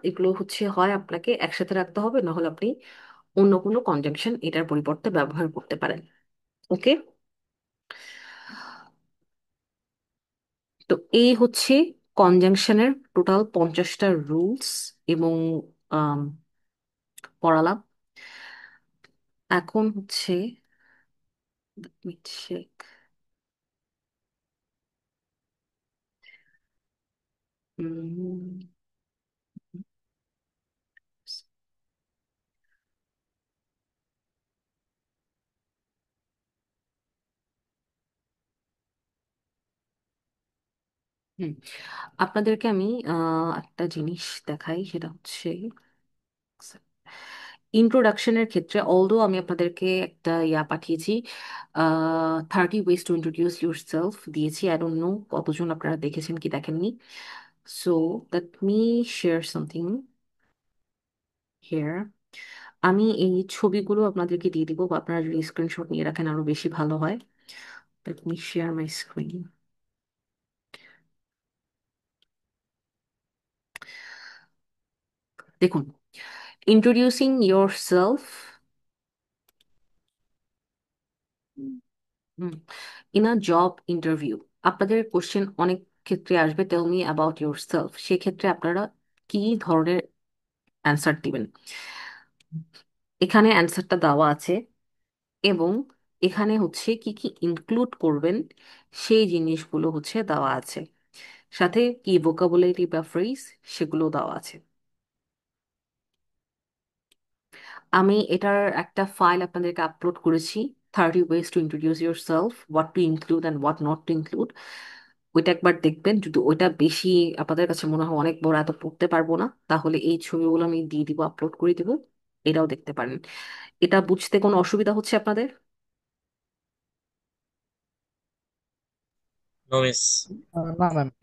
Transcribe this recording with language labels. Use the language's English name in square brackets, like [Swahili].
[Bangla] এগুলো হচ্ছে হয় আপনাকে একসাথে রাখতে হবে, না হলে আপনি অন্য কোনো কনজাংশন এটার পরিবর্তে ব্যবহার করতে পারেন। ওকে, তো এই হচ্ছে কনজাংশনের টোটাল 50টা রুলস এবং আম, পড়ালাম। এখন হচ্ছে [English] let me check. [Bangla] উম, হুম, আপনাদেরকে আমি একটা জিনিস দেখাই, সেটা হচ্ছে ইন্ট্রোডাকশনের ক্ষেত্রে। অলদো আমি আপনাদেরকে একটা ইয়া পাঠিয়েছি, [English] 30 ways to introduce yourself [Bangla] দিয়েছি। [English] I don't know [Bangla] কতজন আপনারা দেখেছেন কি দেখেননি। [English] So let me share something here. [Bangla] আমি এই ছবিগুলো আপনাদেরকে দিয়ে দিব, বা আপনারা যদি স্ক্রিনশট নিয়ে রাখেন আরো বেশি ভালো হয়। [English] let me share my screen. [Bangla] দেখুন, [English] introducing yourself in a job interview. [Bangla] আপনাদের কোশ্চেন অনেক ক্ষেত্রে আসবে, [English] Tell me about yourself. [Bangla] সেক্ষেত্রে আপনারা কি ধরনের অ্যান্সার দিবেন, এখানে অ্যান্সারটা দেওয়া আছে, এবং এখানে হচ্ছে কি কি ইনক্লুড করবেন সেই জিনিসগুলো হচ্ছে দেওয়া আছে, সাথে কি ভোকাবুলারি বা ফ্রেজ সেগুলো দেওয়া আছে। আমি এটার একটা ফাইল আপনাদেরকে আপলোড করেছি, [English] 30 ways to introduce yourself, what to include [Bangla] and what not to include। ওইটা একবার দেখবেন। যদি ওইটা বেশি আপনাদের কাছে মনে হয় অনেক বড়, এত পড়তে পারবো না, তাহলে এই ছবিগুলো আমি দিয়ে দিব, আপলোড করে দিব, এটাও দেখতে পারেন। এটা বুঝতে কোনো অসুবিধা হচ্ছে আপনাদের? [English] No miss. [Bangla] না ম্যাম।